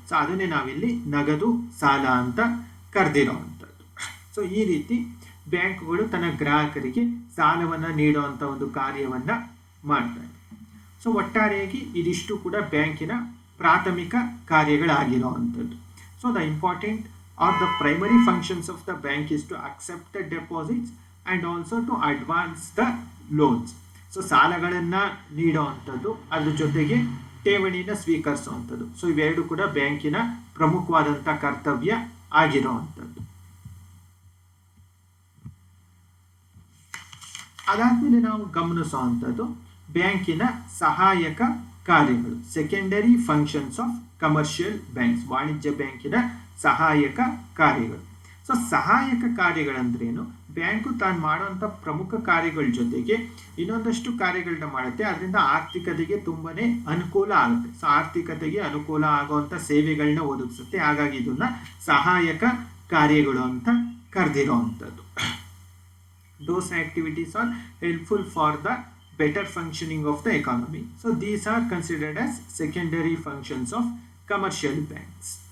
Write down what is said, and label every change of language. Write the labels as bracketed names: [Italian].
[Kannada] So ಅದನ್ನೇ ನಾವಿಲ್ಲಿ ನಗದು ಸಾಲ ಅಂತ ಕರೆದಿರುವಂಥದ್ದು. ಸೊ ಈ ರೀತಿ ಬ್ಯಾಂಕುಗಳು ತನ್ನ ಗ್ರಾಹಕರಿಗೆ ಸಾಲವನ್ನ ನೀಡುವಂಥ ಒಂದು ಕಾರ್ಯವನ್ನ ಮಾಡ್ತಾರೆ. ಸೊ ಒಟ್ಟಾರೆಯಾಗಿ ಇದಿಷ್ಟು ಕೂಡ ಬ್ಯಾಂಕಿನ ಪ್ರಾಥಮಿಕ ಕಾರ್ಯಗಳಾಗಿರುವಂಥದ್ದು. [English] So the important or the primary functions of the bank is to accept the deposits and also to advance the loans. [Kannada] So ಸಾಲಗಳನ್ನ ನೀಡುವಂಥದ್ದು, ಅದ್ರ ಜೊತೆಗೆ ಠೇವಣಿನ ಸ್ವೀಕರಿಸುವಂಥದ್ದು. ಸೊ ಇವೆರಡು ಕೂಡ ಬ್ಯಾಂಕಿನ ಪ್ರಮುಖವಾದಂಥ ಕರ್ತವ್ಯ ಆಗಿರುವಂಥದ್ದು. ಅದಾದ್ಮೇಲೆ ನಾವು ಗಮನಿಸುವಂಥದ್ದು ಬ್ಯಾಂಕಿನ ಸಹಾಯಕ ಕಾರ್ಯಗಳು, [English] secondary functions of commercial banks, [Kannada] ವಾಣಿಜ್ಯ ಬ್ಯಾಂಕಿನ ಸಹಾಯಕ ಕಾರ್ಯಗಳು. ಸೊ ಸಹಾಯಕ ಕಾರ್ಯಗಳಂದ್ರೇನು? ಬ್ಯಾಂಕು ತಾನು ಮಾಡುವಂಥ ಪ್ರಮುಖ ಕಾರ್ಯಗಳ ಜೊತೆಗೆ ಇನ್ನೊಂದಷ್ಟು ಕಾರ್ಯಗಳನ್ನ ಮಾಡುತ್ತೆ. ಅದರಿಂದ ಆರ್ಥಿಕತೆಗೆ ತುಂಬಾನೇ ಅನುಕೂಲ ಆಗುತ್ತೆ. ಸೊ ಆರ್ಥಿಕತೆಗೆ ಅನುಕೂಲ ಆಗುವಂಥ ಸೇವೆಗಳನ್ನ ಒದಗಿಸುತ್ತೆ. ಹಾಗಾಗಿ ಇದನ್ನ ಸಹಾಯಕ ಕಾರ್ಯಗಳು ಅಂತ ಕರೆದಿರುವಂಥದ್ದು. [English] Those activities are helpful for the better functioning of the economy. So these are considered as secondary functions of commercial banks.